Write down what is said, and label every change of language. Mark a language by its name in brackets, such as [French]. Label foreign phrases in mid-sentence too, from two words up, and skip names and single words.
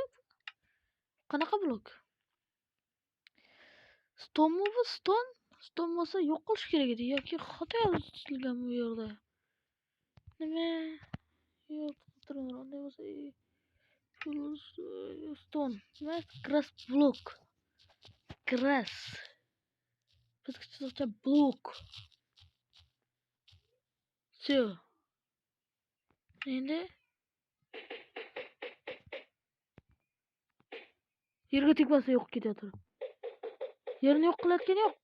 [Uzbek] Qanaqa blok? Stone bu stone bo'lsa yo'q qilish kerak edi yoki xato yozilgan bu yerda. Nima? Yo'q, turinglar, unday bo'lsa stone, nima? [English] Grass block. Grass. [Uzbek] Bizgacha blok. [Russian] Все. [Uzbek] Endi yerga tegmasa yo'q ketyapti. Yerni yo'q qilayotgani yo'q.